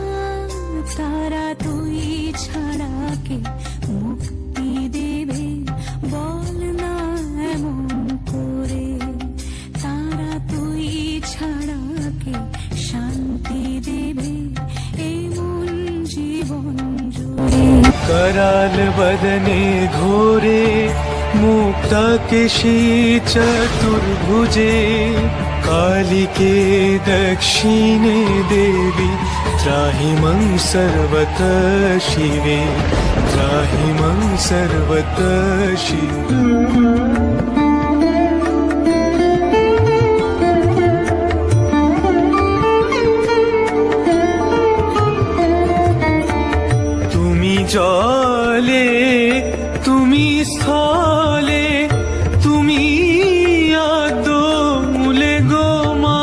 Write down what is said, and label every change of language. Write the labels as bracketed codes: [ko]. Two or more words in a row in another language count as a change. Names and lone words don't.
[bn] তারা তুই ছাড়া কে মুক্তি দেবে বল না এমন করে, তারা তুই ছাড়া কে শান্তি দেবে এমন জীবন জুড়ে। [sa] कराल बदने घोरे मुक्ता केशी चतुर्भुजे, कालिके दक्षिणे देवी त्राहि मं सर्वतः शिवे, त्राहि मं सर्वतः शिवे। [bn] জলে তুমি স্থলে তুমি আদো মূলে গো মা,